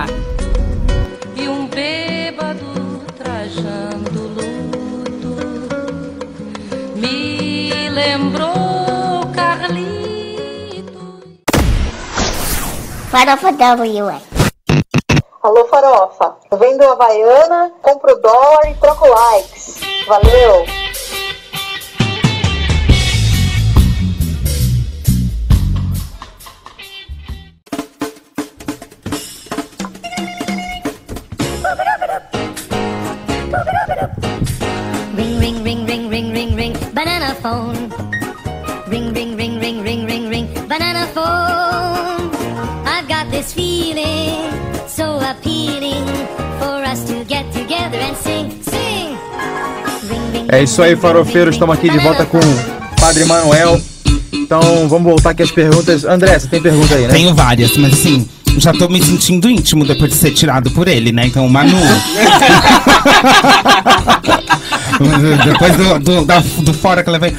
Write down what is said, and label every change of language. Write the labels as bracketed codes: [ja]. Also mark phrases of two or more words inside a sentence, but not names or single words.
[pt] E um bêbado trajando luto me lembrou Carlito. Farofa WA. Alô, Farofa. Vendo Havaiana, compro dólar e troco likes. Valeu! [en] Ring, ring, ring, ring, ring, ring, ring, banana phone. Ring, ring, ring, ring, ring, ring, ring, banana phone. I've got this feeling so appealing for us to get together and sing, sing. Ring, ring, [pt] É isso aí, farofeiros, estamos aqui de volta com o Padre Manuel. Então vamos voltar aqui às perguntas. André, você tem pergunta aí, né? Tenho várias, mas assim, já tô me sentindo íntimo depois de ser tirado por ele, né? Então, Manu. Depois do fora que ela veio.